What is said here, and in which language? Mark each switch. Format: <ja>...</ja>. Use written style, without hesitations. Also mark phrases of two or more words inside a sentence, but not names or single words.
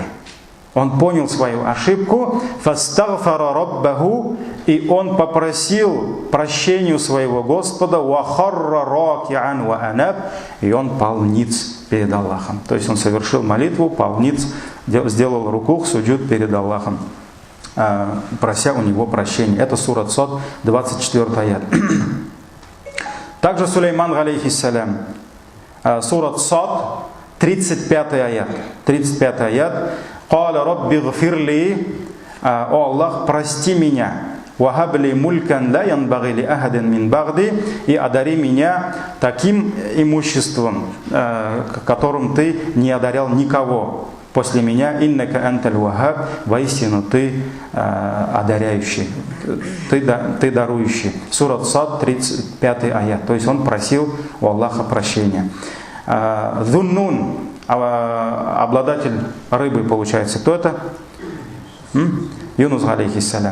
<ru>Он понял свою ошибку,</ru> <ar>«فاستغفر ربه»,</ar> <ru>и он попросил прощения у своего Господа,</ru> <ar>«وخر راكعا وأناب»,</ar> <ru>и он пал ниц перед Аллахом. То есть он совершил молитву, пал ниц, сделал рукух, суджуд перед Аллахом, прося у него прощения. Это сурат Сад, 24 аят. Также Сулейман, алейхиссалям, сурат Сад, 35 аят. 35 аят.</ru> <ar>«قال رب اغفر لي»,</ar> <ru>«О Аллах, прости меня,</ru> <ar>وهب لي ملكا لا ينبغي لأحد من بعدي»,</ar> <ru>и одари меня таким имуществом, которым ты не одарял никого после меня,</ru> <ar>«إنك أنت الوهاب»,</ar> <ru>воистину ты одаряющий, ты дарующий. Сурат Сад, 35 аят. То есть он просил у Аллаха прощения. Зуннун, обладатель рыбы, получается, кто это? Юнус, алейхиссалям.</ru>